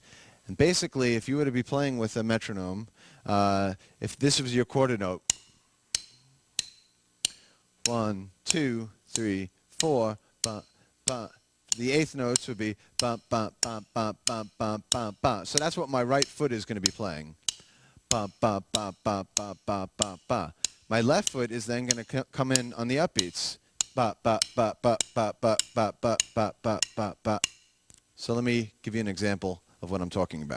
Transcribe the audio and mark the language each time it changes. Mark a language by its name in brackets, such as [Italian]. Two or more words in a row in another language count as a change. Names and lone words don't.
[English] And basically, if you were to be playing with a metronome, if this was your quarter note, 1, 2, 3, 4, ba, ba. The eighth notes would be ba, ba, ba, ba, ba, ba, ba, ba. So that's what my right foot is going to be playing. Ba, ba, ba, ba, ba, ba, ba, ba. My left foot is then going to come in on the upbeats. Ba, ba, ba, ba, ba, ba, ba, ba, ba, ba, ba, ba. So let me give you an example of what I'm talking about.